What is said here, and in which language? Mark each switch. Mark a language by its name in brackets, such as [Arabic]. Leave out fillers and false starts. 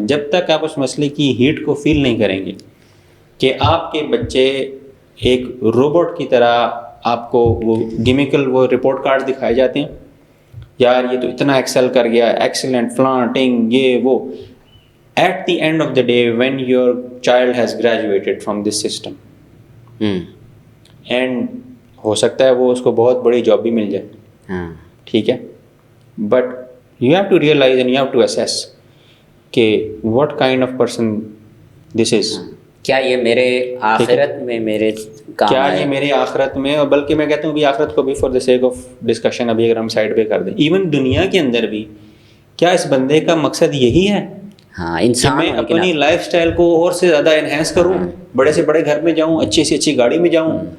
[Urdu] جب تک آپ اس مسئلے کی ہیٹ کو فیل نہیں کریں گے کہ آپ کے بچے ایک روبوٹ کی طرح آپ کو وہ گیمیکل وہ رپورٹ کارڈ دکھائے جاتے ہیں, یار یہ تو اتنا ایکسل کر گیا, ایکسیلنٹ فلانٹنگ یہ وہ. [English] at the end of the day when your child has graduated from this system, and [Urdu] ہو سکتا ہے وہ اس کو بہت بڑی جاب بھی مل جائے. ٹھیک ہے, but [English] you have to realize and you have to assess کہ what kind of person this is. [Urdu] کیا یہ میرے آخرت میں میرے کام کیا یہ میرے آخرت میں, اور بلکہ میں کہتا ہوں بھی آخرت کو بھی [English] for the sake of discussion [Urdu] ابھی اگر ہم سائڈ پہ کر دیں, ایون دنیا کے اندر بھی کیا اس بندے کا مقصد یہی ہے کہ میں اپنی لائف اسٹائل کو اور سے زیادہ انہینس کروں, بڑے سے بڑے گھر میں جاؤں, اچھی سے اچھی گاڑی میں جاؤں.